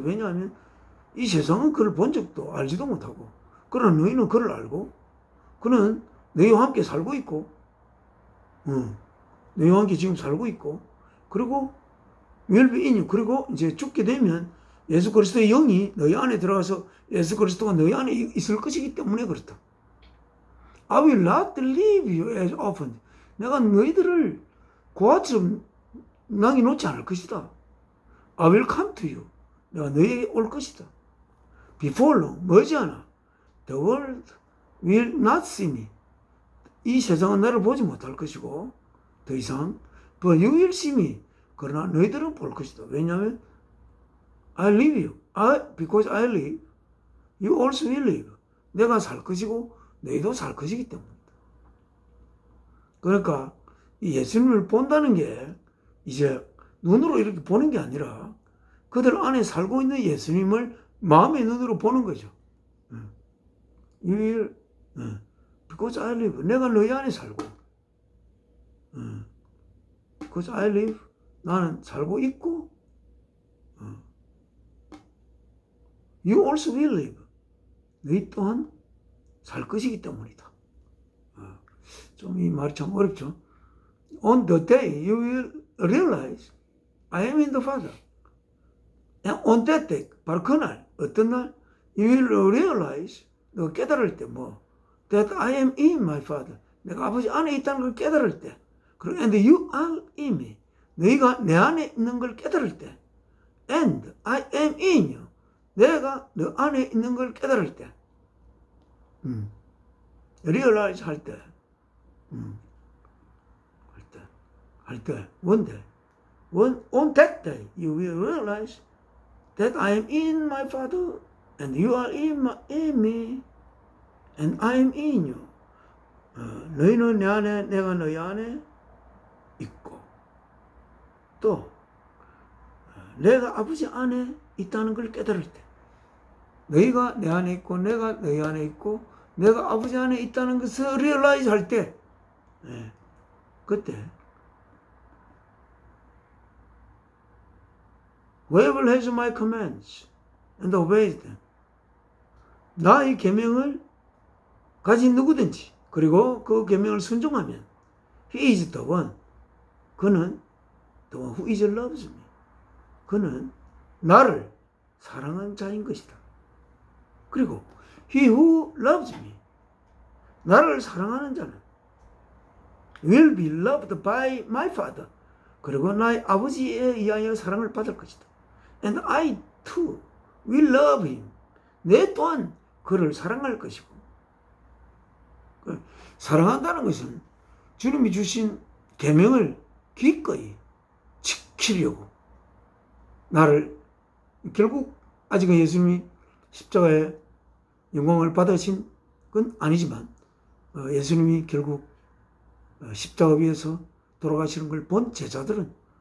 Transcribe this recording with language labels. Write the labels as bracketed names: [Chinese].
[Korean] 왜냐하면 이 세상은 그를 본 적도 알지도 못하고, 그러나 너희는 그를 알고 그는 너희와 함께 살고 있고, 너희와 함께 지금 살고 있고, 그리고 [English] will be in you. [Korean] 그리고 이제 죽게 되면 예수 그리스도의 영이 너희 안에 들어가서 예수 그리스도가 너희 안에 있을 것이기 때문에 그렇다. [English] I will not leave you as orphans. [Korean] 내가 너희들을 고아처럼 남겨놓지 않을 것이다. [English] I will come to you. [Korean] 내가 너희에게 올 것이다. [English] Before long, [Korean] 머지않아. [English] The world will not see me. [Korean] 이 세상은 나를 보지 못할 것이고 더 이상 [English] But you will see me. [Korean] 그러나 너희들은 볼 것이다. [English] 왜냐하면 I live you. Because I live, you also will live. [Korean] 내가 살 것이고 너희도 살 것이기 때문이다. 그러니까 이 예수님을 본다는 게 이제 눈으로 이렇게 보는 게 아니라 그들 안에 살고 있는 예수님을 마음의 눈으로 보는 거죠. [English] You will, because I live. [Korean] 내가 너희 안에 살고. [English] Because I live. [Korean] 나는 살고 있고. [English] You also will live. [Korean] 너희 또한 살 것이기 때문이다. 좀 이 말이 참 어렵죠. [English] On the day you will realize I am in the Father. And on that day, [Korean] 바로 그날, 어떤 날? [English] You will realize, [Korean] 너가 깨달을 때 뭐? [English] That I am in my Father. [Korean] 내가 아버지 안에 있다는 걸 깨달을 때. 그리고 [English] and you are in me. [Korean] 너희가 내 안에 있는 걸 깨달을 때. [English] And I am in you. [Korean] 내가 너 안에 있는 걸 깨달을 때. realize 할 때. 할 때. [English] one day. On that day, you will realize that I am in my Father, and you are in me, and I am in you. [Korean] 너희는 내 안에, 내가 너희 안에 있고, 또 내가 아버지 안에 있다는 걸 깨달을 때, 너희가 내 안에 있고, 내가 너희 안에 있고, 내가 아버지 안에 있다는 것을 realize 할 때, 그때 [English] Whoever has my commands and obeys them. [Korean] 나의 계명을 가진 누구든지 그리고 그 계명을 순종하면 [English] He is the one. 그는 the one who is loves me. [Korean] 그는 나를 사랑한 자인 것이다. 그리고 [English] He who loves me. [Korean] 나를 사랑하는 자는 [English] will be loved by my Father. [Korean] 그리고 나의 아버지에 의하여 사랑을 받을 것이다. [English] And I too will love him. [Korean] 내 또한 그를 사랑할 것이고. 사랑한다는 것은 주님이 주신 계명을 기꺼이 지키려고 나를 결국 아직은 예수님이 십자가의 영광을 받으신 건 아니지만 예수님이 결국 십자가 위에서 돌아가시는 걸 본 제자들은